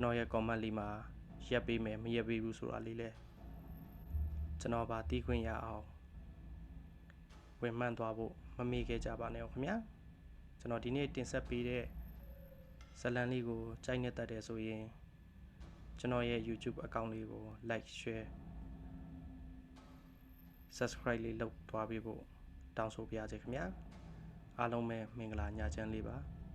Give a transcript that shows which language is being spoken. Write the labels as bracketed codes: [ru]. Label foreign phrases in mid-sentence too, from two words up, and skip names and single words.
[my] တော်ရဲ့ comment လေးမှာရက်ပေးမယ်မရက်ပေးဘူးဆိုတာလေးလဲကျွန်တော်ပါတီးခွင့်ရအောင်ဝင်မှန်းသွားဖို့မမေ့ခဲ့ကြပါနဲ့ခင်ဗျာကျွန်တော်ဒီနေ့တင်ဆက်ပေးတဲ့ဇာတ်လမ်းလေးကိုကြိုက်နေတတ်တယ်ဆိုရင်ကျွန်တော်ရဲ့ [en] YouTube account [my] လေးကို [en] like share subscribe [my] လေးလုပ်သွားပေးဖို့တောင်းဆိုပါရစေခင်ဗျာအားလုံးပဲမင်္ဂလာညချမ်းလေးပါ